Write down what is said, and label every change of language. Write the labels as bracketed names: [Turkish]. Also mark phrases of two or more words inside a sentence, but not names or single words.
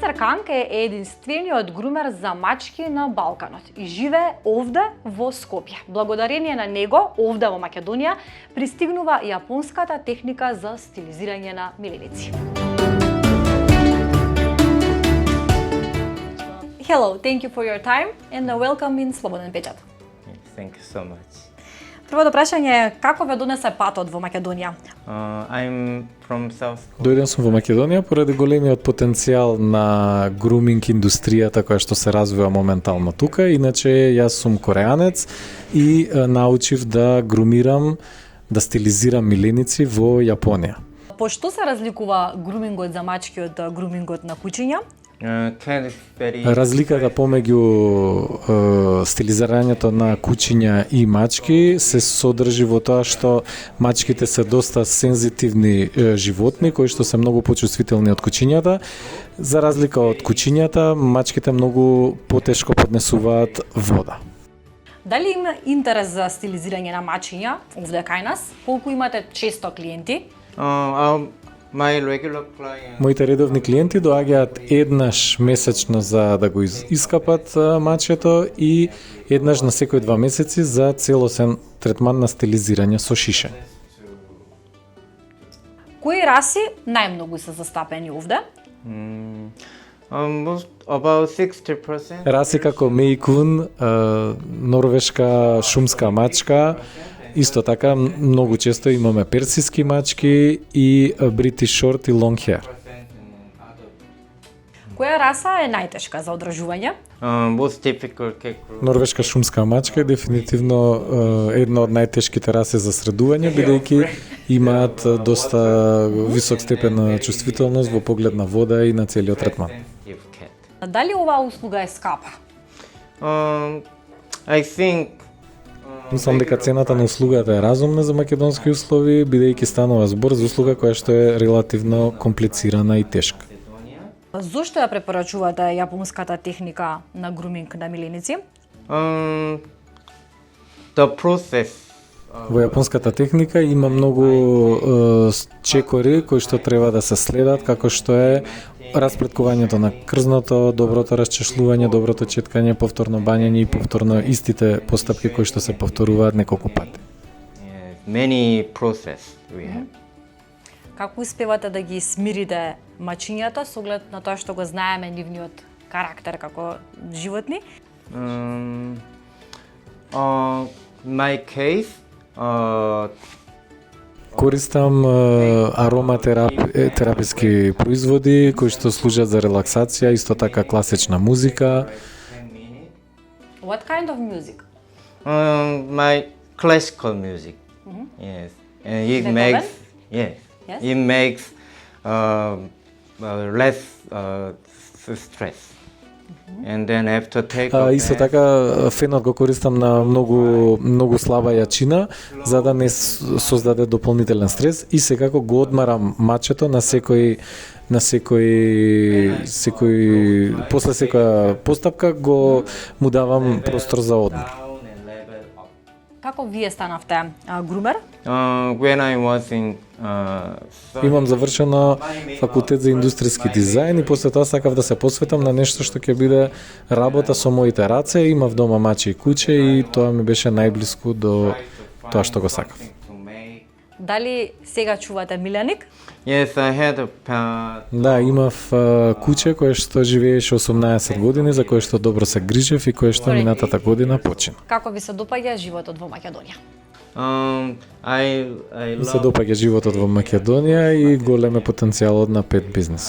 [Macedonian] Канг е единствениот грумер за мачки на Балканот и живее овде во Скопје. Благодарение на него, овде во Македонија, пристигнува јапонската техника за стилизирање на миленици. [English] Hello, thank you for your time and welcome in Слободен печат. Thank you so much. [Macedonian] Првото прашање е како ве донесе патот во Македонија? [English] I'm from South Korea. [Macedonian] Дојден сум во Македонија поради големиот потенцијал на груминг индустријата која што се развива моментално тука. Иначе јас сум кореанец и научив да грумирам, да стилизирам миленици во Јапонија. По што се разликува грумингот за мачки од грумингот на кучиња? [English] Cat is very [Macedonian] Разликата помеѓу стилизирањето на кучиња и мачки се содржи во тоа што мачките се доста сензитивни животни кои што се многу почувствителни од кучињата. За разлика од кучињата, мачките многу потешко поднесуваат вода. Дали има интерес за стилизирање на мачиња овде кај нас? Колку имате често клиенти? [English] my regular client. [Macedonian] Моите редовни клиенти доаѓаат еднаш месечно за да го искапат мачето и еднаш на секои 2 месеци за целосен третман на стилизирање со шишење. Кои раси најмногу се застапени овде? [English] About 60%. [Macedonian] Раси како мејкун, норвешка шумска мачка, исто така многу често имаме персиски мачки и бритиш шорт и лонг хер. Која раса е најтешка за одржување? [English] Most difficult cat group. [Macedonian] Норвешка шумска мачка е дефинитивно една од најтешките раси за средување, бидејќи имаат доста висок степен на чувствителност во поглед на вода и на целиот третман. [English] Cat. [Macedonian] Дали оваа услуга е скапа? [English] I think [Macedonian] Мислам дека цената на услугата е разумна за македонски услови, бидејќи станува збор за услуга која што е релативно комплицирана и тешка. Зошто ја препорачувате јапонската техника на груминг на миленици? [English] the process. [Macedonian] Во јапонската техника има многу чекори кои што треба да се следат, како што е распреткувањето на крзното, доброто расчешлување, доброто четкање, повторно бањење и повторно истите постапки кои што се повторуваат неколку пати. [English] Many process we have. [Macedonian] Како успевате да ги смирите мачињата со оглед на тоа што го знаеме нивниот карактер како животни? [English] My case, [Macedonian] Користам ароматераписки производи кои што служат за релаксација, исто така класична музика. [English] What kind of music? my classical music. Yes, and it Beethoven? makes yes, Yes? it makes less stress. And then after take a [Macedonian] Исто [English] bath, [Macedonian] така фенот го користам на многу слаба јачина за да не создаде дополнителен стрес и секако го одмарам мачето на секој после секоја постапка го му давам простор за одмор. [English] down and level up. [Macedonian] Како вие станавте грумер? [English] When I was in [Macedonian] Имам завршено факултет за индустријски дизајн и после тоа сакав да се посветам на нешто што ќе биде работа со моите раце. Имав дома маче и куче и тоа ми беше најблиску до тоа што го сакав. [English] to make. [Macedonian] Дали сега чувате миленик? [English] Yes, I had a [Macedonian] Да, имав куче кое што живееше 18 години, за кое што добро се грижев и кое што минатата година почина. Како ви се допаѓа животот во Македонија? [English] I [Macedonian] Ми се [English] love [Macedonian] допаѓа животот во Македонија и голем е потенцијалот на пет бизнесот.